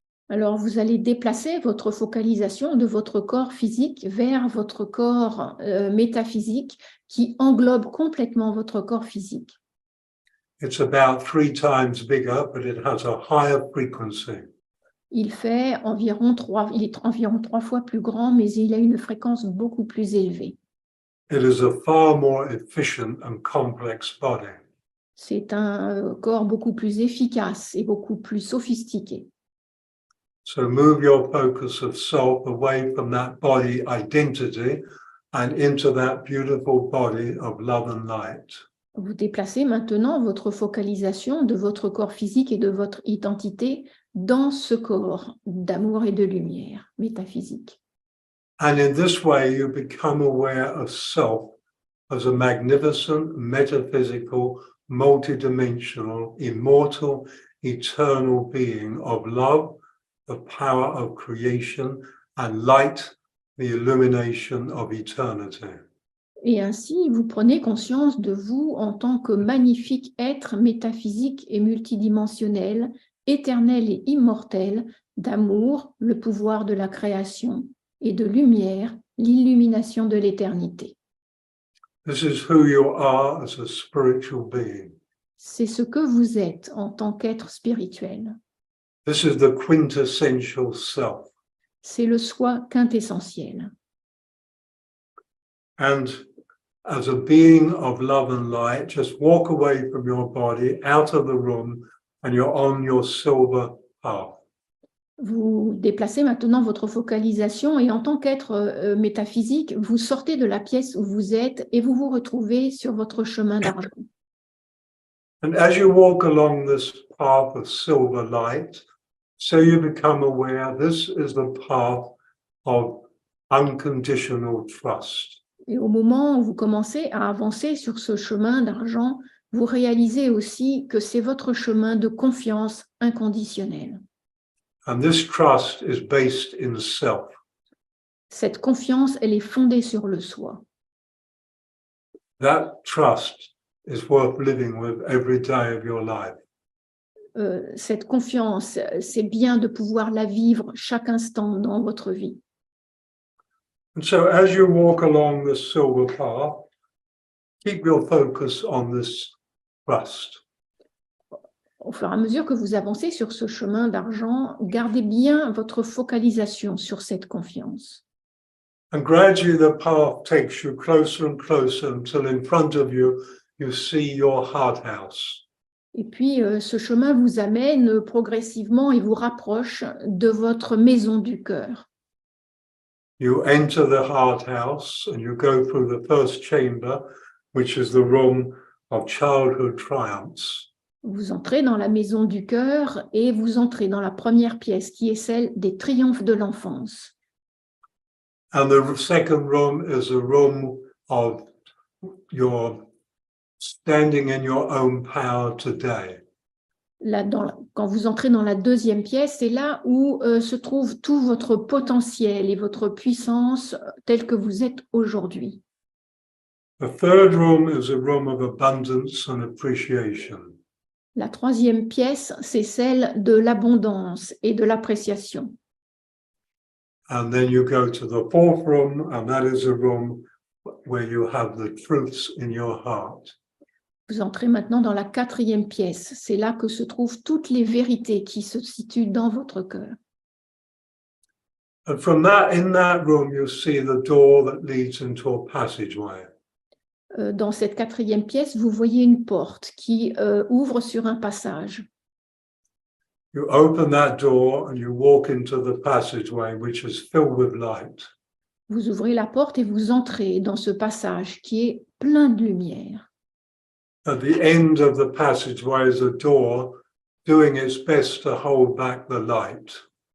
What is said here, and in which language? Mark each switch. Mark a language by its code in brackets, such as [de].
[fr] Alors, vous allez déplacer votre focalisation de votre corps physique vers votre corps métaphysique qui englobe complètement votre corps physique. [en] It's about 3 times bigger, but it has a higher frequency. [fr] Il est environ 3 fois plus grand, mais il a une fréquence beaucoup plus élevée. [en] It is a far more efficient and complex body. [fr] C'est un corps beaucoup plus efficace et beaucoup plus sophistiqué. [en] So move your focus of self away from that body identity and into that beautiful body of love and light. [fr] Vous déplacez maintenant votre focalisation de votre corps physique et de votre identité dans ce corps d'amour et de lumière métaphysique. [en] And in this way, you become aware of self as a magnificent, metaphysical, multidimensional, immortal, eternal being of love, the power of creation, and light, the illumination of eternity. [fr] Et ainsi, vous prenez conscience de vous en tant que magnifique être métaphysique et multidimensionnel, éternel et immortel, d'amour, le pouvoir de la création, et de lumière, l'illumination de l'éternité. [en] This is who you are as a spiritual being. [fr] C'est ce que vous êtes en tant qu'être spirituel. [en] This is the quintessential self. [fr] C'est le soi quintessentiel. [en] And as a being of love and light, just walk away from your body, out of the room, and you're on your silver path. [fr] Vous déplacez maintenant votre focalisation et en tant qu'être métaphysique, vous sortez de la pièce où vous êtes et vous vous retrouvez sur votre chemin d'argent. [en] And as you walk along this path of silver light, so you become aware this is the path of unconditional trust. [fr] Et au moment où vous commencez à avancer sur ce chemin d'argent, vous réalisez aussi que c'est votre chemin de confiance inconditionnelle. [en] And this trust is based in self. [fr] Cette confiance, elle est fondée sur le soi. [en] That trust is worth living with every day of your life. [fr] Cette confiance, c'est bien de pouvoir la vivre chaque instant dans votre vie. [en] And so as you walk along the silver path, keep your focus on this trust. [fr] Au fur et à mesure que vous avancez sur ce chemin d'argent, gardez bien votre focalisation sur cette confiance. [en] And gradually the path takes you closer and closer until in front of you, you see your heart house. [fr] Et puis, ce chemin vous amène progressivement et vous rapproche de votre maison du cœur. [en] You enter the heart house and you go through the first chamber, which is the room of childhood triumphs. [fr] Vous entrez dans la maison du cœur et vous entrez dans la première pièce qui est celle des triomphes de l'enfance. [en] And the second room is a room of your standing in your own power today. [fr] Là, quand vous entrez dans la deuxième pièce, c'est là où se trouve tout votre potentiel et votre puissance telle que vous êtes aujourd'hui. [en] The third room is a room of abundance and appreciation. [fr] La troisième pièce, c'est celle de l'abondance et de l'appréciation. [en] And then you go to the fourth room, and that is a room where you have the truths in your heart. [fr] Vous entrez maintenant dans la quatrième pièce. C'est là que se trouvent toutes les vérités qui se situent dans votre cœur. [en] And from that, in that room, you see the door that leads into a passageway. [fr] Dans cette quatrième pièce, vous voyez une porte qui ouvre sur un passage. [en] You open that door and you walk into the passageway, which is filled with light. [fr] Vous ouvrez la porte et vous entrez dans ce passage qui est plein de lumière. [en] At the end of the passageway is a door doing its best to hold back the light.